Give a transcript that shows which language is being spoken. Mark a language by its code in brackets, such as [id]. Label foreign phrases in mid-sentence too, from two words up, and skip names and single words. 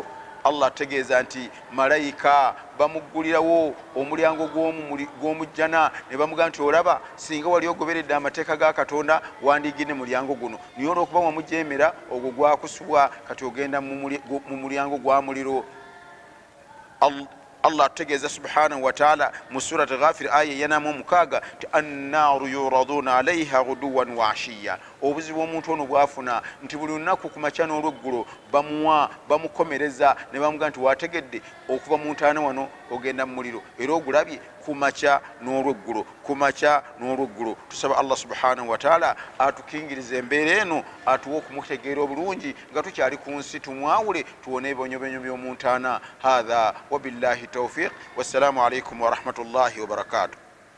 [lg] Allah ategeeza nti malayika bamuggulirawo omulyango gw'omujjana ne bamugamba nti olaba, singa wali ogoberedde amateeka ga Katonda wandigidde mulyango guno, niye olw'okuba wamujeemera ogwo gwakusubwa, kati ogenda mu mulyango gwa muliro. Allah ategeeza [ar] سبحانه وتعالى [lg] mu surati Ghafir aya 46 ti [ar] النار يعرضون عليها غدوا وعشيا. [lg] Obuzibu omuntu ono bwafuna nti buli lunaku ku makya n'olweggulo bamukomereza ne bamugamba nti wategedde okuva mu ntaana wano ogenda mu muliro, era ogulabye ku makya n'olweggulo, ku makya n'olweggulo. Tusaba Allah [ar] سبحانه وتعالى [lg] atukingiriza embeera eno, atuwe okumutegeera obulungi nga tukyali ku nsi, tumwawule tuwone ebibonyobonyo by'omu ntaana. [ar] هذا وبالله التوفيق، والسلام عليكم ورحمة الله وبركاته.